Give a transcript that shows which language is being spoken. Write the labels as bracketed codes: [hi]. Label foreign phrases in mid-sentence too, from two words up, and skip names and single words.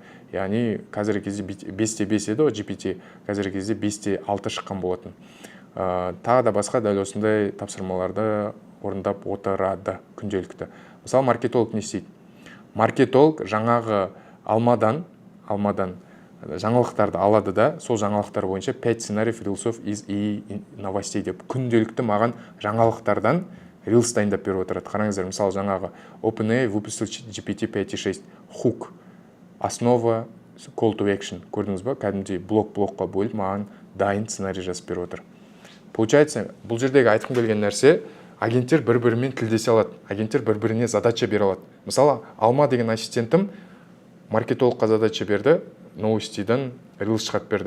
[kk] Яғни қазіргі кезде 5.5 еді, GPT қазіргі кезде 5.6 шыққан болатын. Тағы да басқа дәл осындай тапсырмаларды орындап отырады күнделікті. Мысалы, маркетолог не істейді? Маркетолог жаңағы Алмадан жаңалықтарды алады да, сол жаңалықтар бойынша 5 [ru] сценариев рилсов из и новостей [kk] деп күнделікті маған жаңалықтардан рилс дайындап беріп отырады. Қараңыздар, мысалы жаңағы OpenAI выпустил GPT 5.6 hook, основа [en] call to action. [kk] Көрдіңіз ба? Кәдімгідей блок-блокқа бөліп маған дайын сценарий жазып беріп отыр. Получается, бұл жердегі айтқым келген нәрсе, агенттер бір-бірімен тілдесе алады, агенттер бір-біріне задача бере алады. Мысалы, Алма деген ассистентім маркетологқа задача берді, новостиден рилс шығарып берді.